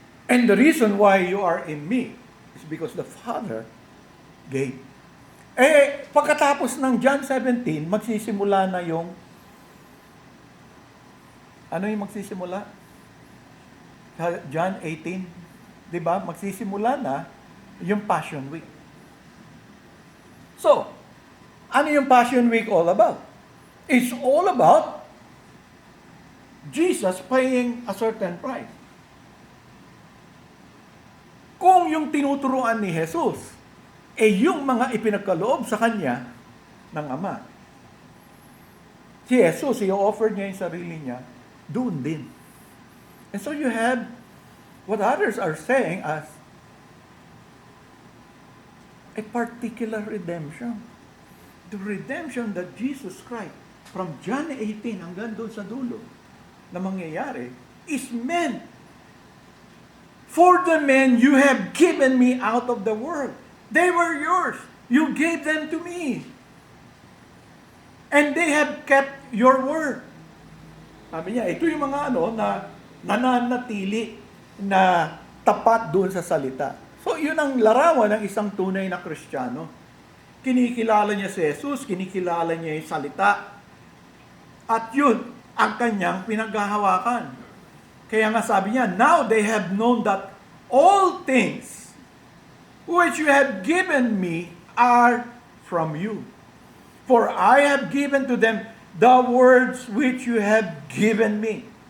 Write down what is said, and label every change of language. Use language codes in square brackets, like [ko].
[en] And the reason why you are in me is because the Father gave. [tl] Pagkatapos ng John 17, magsisimula na yung Ano yung magsisimula? John 18, di ba? Magsisimula na yung Passion Week. So, ano yung Passion Week all about? [en] It's all about Jesus paying a certain price. [tl] Kung yung tinuturuan ni Jesus, yung mga ipinagkaloob sa kanya ng Ama. Si Jesus, i-offer niya yung sarili niya, doon din. [en] And so you have what others are saying as a particular redemption. The redemption that Jesus Christ, from John 18 [tl] hanggang doon sa dulo, na mangyayari, [en] is meant for the men you have given me out of the world. They were yours. You gave them to me. And they have kept your word. [tl] Sabi niya, ito yung mga na nananatili na tapat doon sa salita. So, yun ang larawan ng isang tunay na Kristiyano. Kinikilala niya si Jesus, kinikilala niya yung salita. At yun, ang kanyang pinaghahawakan. Kaya nga sabi niya, [en] now they have known that all things which you have given me are from you. For I have given to them the words which you have given me.